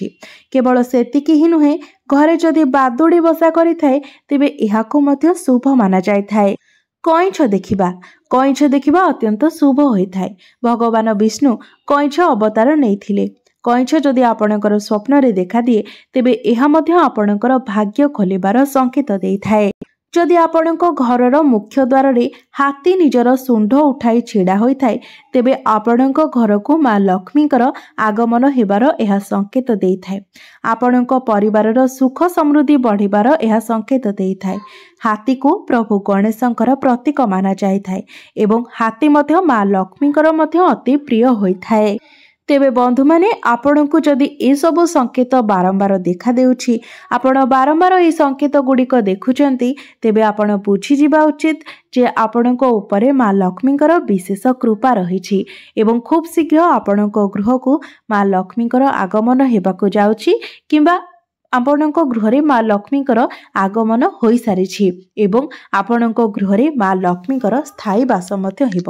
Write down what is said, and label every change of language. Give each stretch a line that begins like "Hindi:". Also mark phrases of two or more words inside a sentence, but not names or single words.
Odia: କେବଳ ସେତିକି ହିଁ ନୁହେଁ, ଘରେ ଯଦି ବାଦୁଡ଼ି ବସା କରିଥାଏ, ତେବେ ଏହାକୁ ମଧ୍ୟ ଶୁଭ ମାନାଯାଇଥାଏ। କଇଁଛ ଦେଖିବା। କଇଁଛ ଦେଖିବା ଅତ୍ୟନ୍ତ ଶୁଭ ହୋଇଥାଏ। ଭଗବାନ ବିଷ୍ଣୁ କଇଁଛ ଅବତାର ନେଇଥିଲେ। କଇଁଛ ଯଦି ଆପଣଙ୍କର ସ୍ୱପ୍ନରେ ଦେଖାଦିଏ, ତେବେ ଏହା ମଧ୍ୟ ଆପଣଙ୍କର ଭାଗ୍ୟ ଖୋଲିବାର ସଂକେତ ଦେଇଥାଏ। ଯଦି ଆପଣଙ୍କ ଘରର ମୁଖ୍ୟ ଦ୍ୱାର ରେ ହାତୀ ନିଜର ଶୁଣ୍ଢ ଉଠାଇ ଛିଡ଼ା ହୋଇଥାଏ ତେବେ ଆପଣଙ୍କ ଘର କୁ ମା' ଲକ୍ଷ୍ମୀଙ୍କର ଆଗମନ ହେବାର ଏହା ସଙ୍କେତ ଦେଇଥାଏ। ଆପଣଙ୍କ ପରିବାରର ସୁଖ ସମୃଦ୍ଧି ବଢ଼ିବାର ଏହା ସଙ୍କେତ ଦେଇଥାଏ। ହାତୀ କୁ ପ୍ରଭୁ ଗଣେଶଙ୍କର ପ୍ରତୀକ ମାନା ଯାଇଥାଏ ଏବଂ ହାତୀ ମଧ୍ୟ ମା' ଲକ୍ଷ୍ମୀଙ୍କର ମଧ୍ୟ ଅତି ପ୍ରିୟ ହୋଇଥାଏ। ତେବେ ବନ୍ଧୁ ମାନେ ଆପଣଙ୍କୁ ଯଦି ଏ ସବୁ ସଙ୍କେତ ବାରମ୍ବାର ଦେଖା ଦେଉଛି, ଆପଣ ବାରମ୍ବାର ଏ ସଙ୍କେତ ଗୁଡ଼ିକ ଦେଖୁଛନ୍ତି, ତେବେ ଆପଣ ବୁଝି ଯିବା ଉଚିତ ଯେ ଆପଣଙ୍କ ଉପରେ ମା' ଲକ୍ଷ୍ମୀଙ୍କର ବିଶେଷ କୃପା ରହିଛି ଏବଂ ଖୁବ ଶୀଘ୍ର ଆପଣଙ୍କ ଗୃହ କୁ ମା' ଲକ୍ଷ୍ମୀଙ୍କର ଆଗମନ ହେବାକୁ ଯାଉଛି କିମ୍ବା ଆପଣଙ୍କ ଗୃହରେ ମା' ଲକ୍ଷ୍ମୀଙ୍କର ଆଗମନ ହୋଇ ସାରିଛି ଏବଂ ଆପଣଙ୍କ ଗୃହରେ ମା' ଲକ୍ଷ୍ମୀଙ୍କର ସ୍ଥାୟୀ ବାସ ମଧ୍ୟ ହେବ।